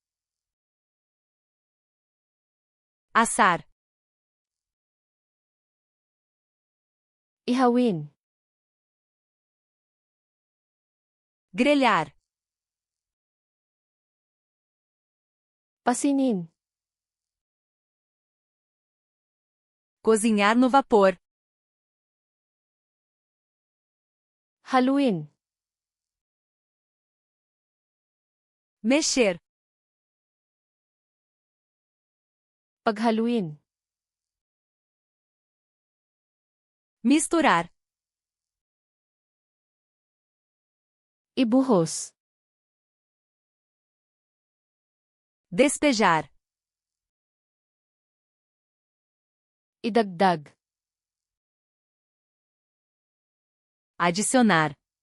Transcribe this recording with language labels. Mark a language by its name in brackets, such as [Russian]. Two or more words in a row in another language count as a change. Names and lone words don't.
[Portuguese] Assar. [Filipino] Ihawin. [Portuguese] Grelhar. [Filipino] Pasinin. [Portuguese] Cozinhar no vapor. [Filipino] Haluin. [Portuguese] Mexer. [Filipino] Paghaluin. [Portuguese] Misturar. [Filipino] Ibuhos. [Portuguese] Despejar. [Filipino] Idagdag. [Portuguese] Adicionar.